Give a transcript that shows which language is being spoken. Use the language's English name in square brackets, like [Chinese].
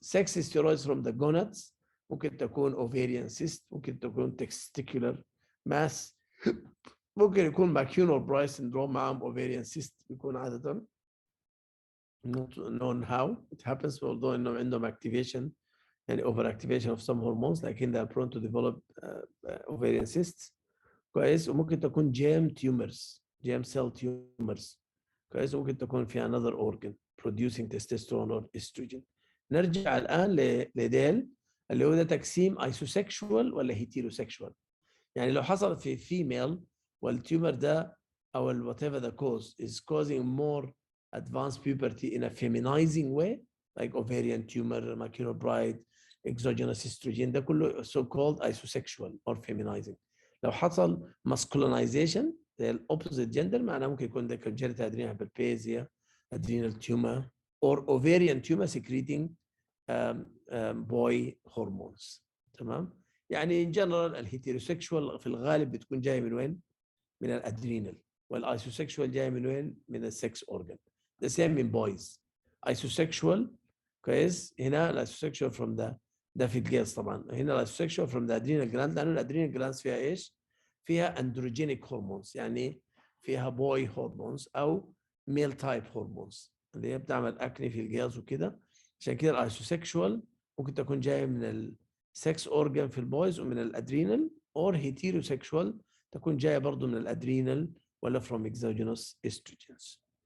[English] sex steroids from the gonads ممكن تكون ovarian cyst ممكن تكون testicular mass ممكن يكون macular bright syndrome معهم ovarian cyst بيكون عادة not known how it happens although انه عندهم activation يعني overactivation of some hormones لكن they are prone to develop ovarian cysts كويس. وممكن تكون germ tumors germ cell tumors كويس. وممكن تكون في another organ producing testosterone or estrogen. [Arabic] نرجع الآن لديل اللي هو ده تقسيم ايسوسexual ولا heterosexual. [English] يعني لو حصلت في female والتيومر ده أو whatever the cause is causing more advanced puberty in a feminizing way like ovarian tumor, macular bright, exogenous estrogen ده كله so called isosexual or feminizing. لو حصل masculinization opposite gender معناه ممكن يكون ده congenital adrenal hyperplasia, adrenal tumor or ovarian tumor secreting boy hormones. [Arabic] تمام. يعني in general الهيتيروسexual في الغالب بتكون جايه من وين؟ من الادرينال. والايسوسexual جايه من وين؟ من السكس اورجان. [English] the same in boys. isosexual كويس. [Arabic] هنا الايسوسexual from ده في الجيلز طبعا. هنا الايسوسexual from the adrenal gland لانه الادرينال جلاندز فيها ايش؟ فيها androgenic hormones يعني فيها boy hormones او male type hormones اللي هي بتعمل اكني في الجيلز وكده. عشان كده الايسوسexual ممكن تكون جايه من السكس اورجان في البويز ومن الادرينال or heterosexual تكون جايه برضه من الادرينال ولا from exogenous estrogens.